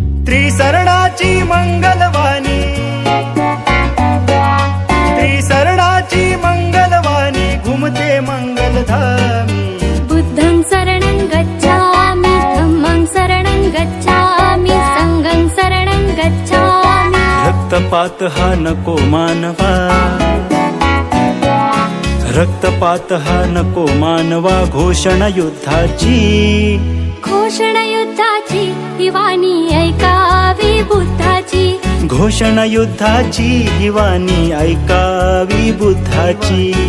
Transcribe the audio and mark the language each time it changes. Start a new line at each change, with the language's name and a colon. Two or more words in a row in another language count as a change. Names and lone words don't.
Marathi: त्रिसरणाची मंगलवाणी, त्रिसरणाची मंगलवाणी घुमते मंगलधामी।
Pali: बुद्धं शरणं गच्छामि, धम्मं शरणं गच्छामि, संघं शरणं गच्छामि।
Marathi: रक्तपात हा नको मानवा, रक्तपात हा नको मानवा, घोषणा युद्धाची, घोषणा युद्धाची ही वाणी ऐकावी बुद्धाची, घोषणा युद्धाची ही वाणी ऐकावी बुद्धाची,